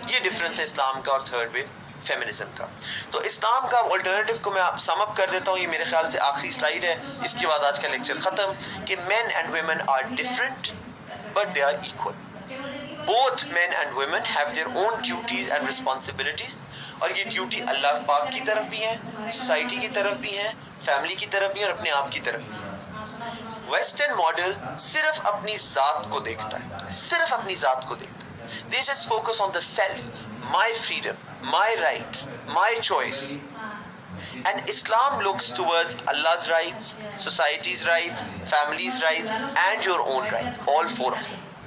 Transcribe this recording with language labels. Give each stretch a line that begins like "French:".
Urdu: یہ ڈفرنس ہے اسلام کا اور تھرڈ ویو فیمنزم کا. تو اسلام کا الٹرنیٹو کو میں سم اپ کر دیتا ہوں. یہ میرے خیال سے آخری سلائیڈ ہے, اس کے بعد آج کا لیکچر ختم. کہ
English: Men and women are different but they are equal. Both men and women have their own duties and responsibilities.
Urdu: اور یہ ڈیوٹی اللہ پاک کی طرف بھی ہے, سوسائٹی کی طرف بھی ہے, فیملی کی طرف بھی ہے, اور اپنے آپ کی طرف بھی ہے. ویسٹرن ماڈل صرف اپنی ذات کو دیکھتا ہے, صرف اپنی ذات کو دیکھتا ہے.
English: They just focus on the self, my freedom, my rights, my choice. And Islam looks towards Allah's rights, society's rights, family's rights, and your own rights, all 4 of them.